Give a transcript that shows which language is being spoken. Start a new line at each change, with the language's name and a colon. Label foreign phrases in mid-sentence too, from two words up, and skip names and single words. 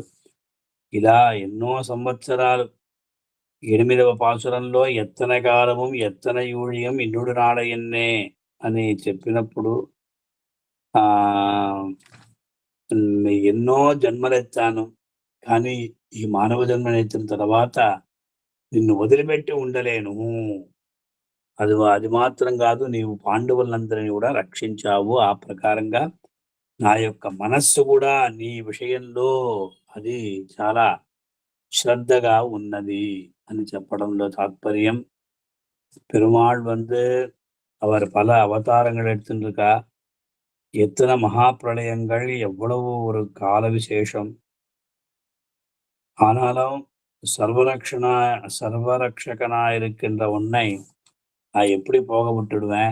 Telugu: ఇలా ఎన్నో సంవత్సరాలు 8వ పాసురంలో
Tamil: எத்தன காலமு எத்தன யூழியம் இன்னுடு நாடயன்னே
Telugu: అని చెప్పినప్పుడు ఎన్నో జన్మలెత్తాను, కానీ ఈ మానవ జన్మనెత్తిన తర్వాత నిన్ను వదిలిపెట్టి ఉండలేను. అది మాత్రం కాదు, నీవు పాండవులందరినీ కూడా రక్షించావు. ఆ ప్రకారంగా నా యొక్క మనస్సు కూడా నీ విషయంలో అది చాలా శ్రద్ధగా ఉన్నది అని చెప్పడంలో తాత్పర్యం.
Tamil: பெருமாள் அவர் பல அவதாரங்கள் எடுத்துருக்கா. எத்தனை மகாபிரளயங்கள், எவ்வளவு ஒரு கால விசேஷம். ஆனாலும் சர்வரக்ஷகனா இருக்கின்ற உன்னை நான் எப்படி போக விட்டுடுவேன்?